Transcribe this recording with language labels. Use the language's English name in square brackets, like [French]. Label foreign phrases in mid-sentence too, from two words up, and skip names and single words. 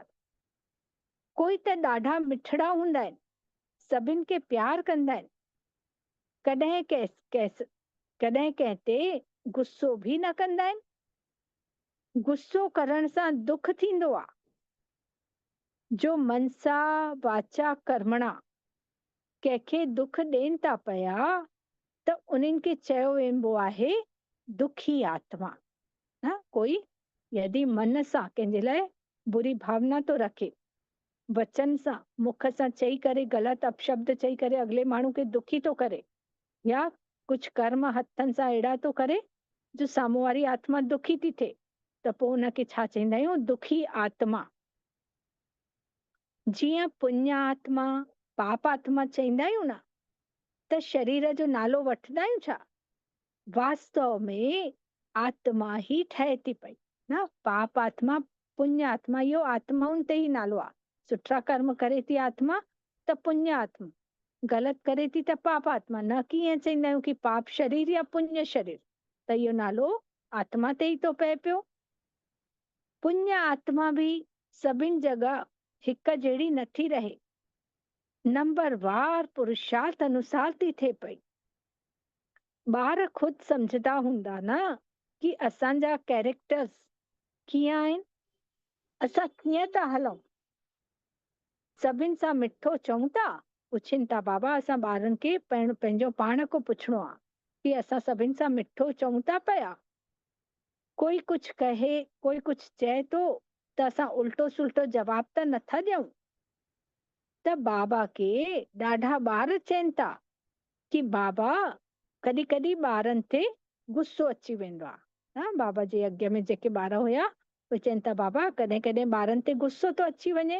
[Sindhi] कोई त ॾाढा मिठड़ा हूंदा आहिनि, सभिनि खे प्यार कंदा आहिनि, कॾहिं कंहिं ते गुस्सो बि न कंदा आहिनि। गुस्सो करण सां दुख थींदो आहे। जो मनसा वाचा कर्मणा कंहिंखे दुख ॾियनि था पिया त उन्हनि खे चयो वेंदो आहे दुखी आत्मा। न, कोई यदि मन सां कंहिंजे लाइ बुरी भावना तो रखे, वचन सां मुख सां चई करे ग़लति अपशब्द चई करे अगले माण्हू खे दुखी तो करे, या कुछ कर्म हथनि सां अहिड़ा तो करे जो साम्हूं वारी आत्मा दुखी थी थिए, त पोइ उनखे छा चवंदा आहियूं? दुखी आत्मा। जीअं पुण्य आत्मा, पाप आत्मा चवंदा आहियूं न, त शरीर जो नालो वठंदा आहियूं छा? वास्तव में आत्मा ही ठहे थी पई न। पाप आत्मा, पुण्य आत्मा, इहो आत्माउनि ते ही नालो आहे। सुठा कर्म करे थी आत्मा त पुण्य आत्मा, गलत करे थी त पाप आत्मा। न कि ईअं चवंदा आहियूं कि पाप शरीर या पुण्य शरीर, त इहो नालो आत्मा ते ही तो पए पियो। पुण्य आत्मा भी सभिनि जगह हिक जहिड़ी नथी रहे, नंबरवार पुरुषार्थ अनुसार थी थिए पई। ॿार खुद समझदा हूंदा न कि असांजा कैरेक्टर्स कीअं आहिनि, असां कीअं था हलूं। सभिनि सां मिठो चऊं था, पुछनि था बाबा, असां ॿारनि खे पंहिंजो पाण को पुछणो आहे कि असां सभिनि सां मिठो चऊं था पिया। कोई कुछ कहे, कोई कुछ चए तो त असां उल्टो सुल्टो जवाब त नथा ॾियूं। त बाबा के ॾाढा ॿार चवनि था कि बाबा कॾहिं कॾहिं ॿारनि ते गुस्सो अची वेंदो आहे। हा, बाबा जे अॻियां में जेके ॿार हुया उहे चवनि था बाबा कॾहिं कॾहिं ॿारनि ते गुस्सो तो अची वञे।